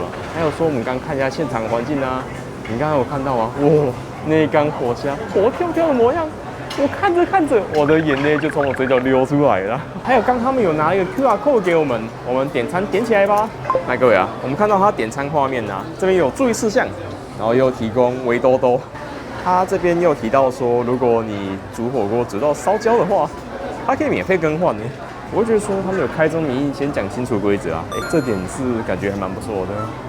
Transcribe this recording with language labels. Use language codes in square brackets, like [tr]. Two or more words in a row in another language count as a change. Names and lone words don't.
[zh] 還有說，我們剛看一下現場環境啊，你剛剛有看到嗎？哇，那缸活蝦活跳跳的模樣，我看着看着，我的眼淚就從我嘴角流出來了。還有剛他們有拿一個 [en] QR code [zh] 給我們點餐點起來吧。來，各位啊，我們看到他點餐畫面啊，這邊有注意事項，然後又提供圍兜兜。他這邊又提到說，如果你煮火鍋煮到燒焦的話，它可以免費更換呢。我會覺得說他們有開宗明義先講清楚規則啊，這點是感覺還蠻不錯的。